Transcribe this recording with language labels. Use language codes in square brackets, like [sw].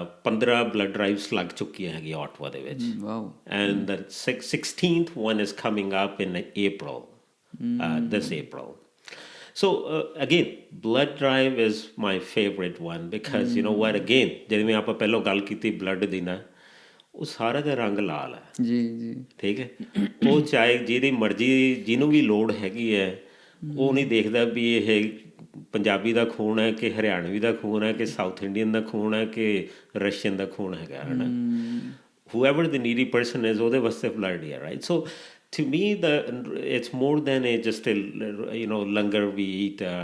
[en] 15 blood drives [pa] ਲੱਗ ਚੁੱਕੀਆਂ ਹੈਗੀਆਂ ਓਟਵਾ ਦੇ ਵਿੱਚ, [en] and the 16th one is coming up in April, this April. So again, blood drive is my favorite one because you know what, again [pa] ਜਿਵੇਂ ਆਪਾਂ ਪਹਿਲਾਂ ਗੱਲ ਕੀਤੀ ਬਲੱਡ ਦੀ ਨਾ, ਉਹ ਸਾਰਾ ਦਾ ਰੰਗ ਲਾਲ ਹੈ ਜੀ ਜੀ, ਠੀਕ ਹੈ? ਉਹ ਚਾਹੇ ਜਿਹਦੀ ਮਰਜ਼ੀ ਜਿਹਨੂੰ ਵੀ ਲੋੜ ਹੈਗੀ ਹੈ, ਉਹ ਨਹੀਂ ਦੇਖਦਾ ਵੀ ਇਹ ਪੰਜਾਬੀ ਦਾ ਖੂਨ ਹੈ ਕਿ ਹਰਿਆਣਵੀ ਦਾ ਖੂਨ ਹੈ ਕਿ ਸਾਊਥ ਇੰਡੀਅਨ ਦਾ ਖੂਨ ਹੈ ਕਿ ਰਸ਼ੀਅਨ ਦਾ ਖੂਨ ਹੈਗਾ, ਹੈ ਨਾ? [en] whoever the needy person is, [pa] ਉਹਦੇ ਵਾਸਤੇ ਬਲੱਡ ਹੀ ਹੈ, [en] right? So to me, it's more than just a langar we eat.